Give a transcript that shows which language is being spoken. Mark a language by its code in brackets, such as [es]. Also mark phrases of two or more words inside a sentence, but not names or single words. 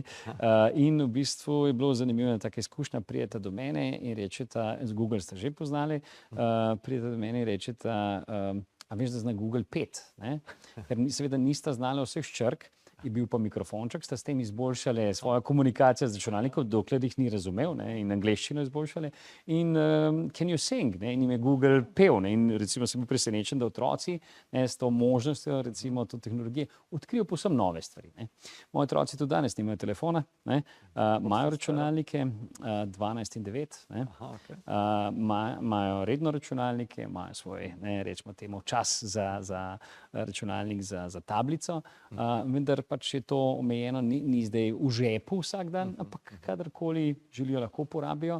[sl] In v bistvu je bilo zanimivo, da taka izkušnja prideta do mene in rečeta, z Google ste že poznali, prideta do mene in rečeta, a veš, da zna Google 5, ne? Ker seveda nista znala vseh črk je bil pa mikrofonček, sta s tem izboljšali svojo komunikacijo z računalnikom, dokler jih ni razumel, ne, in angleščino izboljšali. [en] In can you sing? [sl] Ne, in jim je Google pel. Ne, in recimo sem bil presenečen, da otroci, ne, s to možnostjo, recimo to tehnologijo, odkrijo povsem nove stvari. Ne. Moji otroci tudi danes nimajo telefona, ne, imajo računalnike, 12 in 9, ne, imajo redno računalnike, imajo svoj, ne, rečemo temu, čas za računalnik, za tablico, vendar pač je to omejeno, ni zdaj v žepu vsak dan, ampak kadarkoli želijo, lahko uporabijo.